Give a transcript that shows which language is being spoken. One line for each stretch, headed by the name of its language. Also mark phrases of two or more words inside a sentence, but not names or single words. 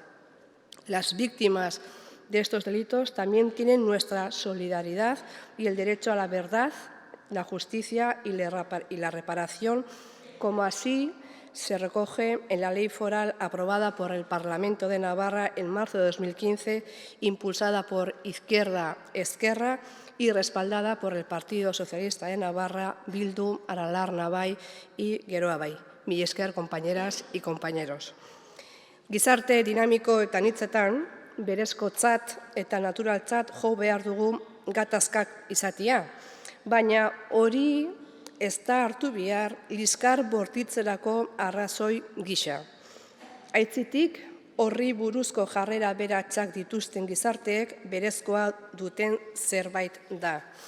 Spanish: Las víctimas de estos delitos también tienen nuestra solidaridad y el derecho a la verdad, la justicia y la reparación, como así se recoge en la ley foral aprobada por el Parlamento de Navarra en marzo de 2015, impulsada por Izquierda Ezkerra y respaldada por el Partido Socialista de Navarra, Bildu, Aralar Nabai y Geroa Bai.
Basque: Mila esker,
Spanish: compañeras y compañeros.
Basque: Gizarte dinamiko eta anitzetan, berezkotzat eta naturaltzat jo behar dugu gatazkak izatea, baina hori ez da hartu behar liskar bortitzerako arrazoi gisa. Aitzitik, horri buruzko jarrera beratsak dituzten gizarteek berezkoa duten zerbait da.